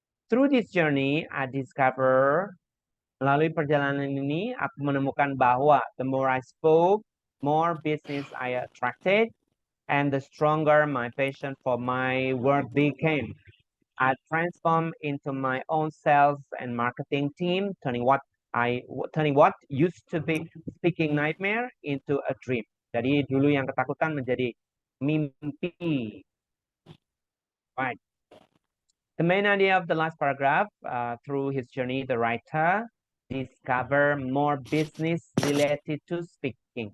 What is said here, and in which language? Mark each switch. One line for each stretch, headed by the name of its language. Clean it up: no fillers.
English: Through this journey, I discover,
Indonesian: melalui perjalanan ini, aku menemukan bahwa
English: the more I spoke, more business I attracted, and the stronger my passion for my work became. I transformed into my own sales and marketing team, turning what used to be speaking nightmare into a dream.
Indonesian: Jadi dulu yang ketakutan menjadi mimpi.
English: Right. The main idea of the last paragraph, through his journey, the writer discover more business related to speaking.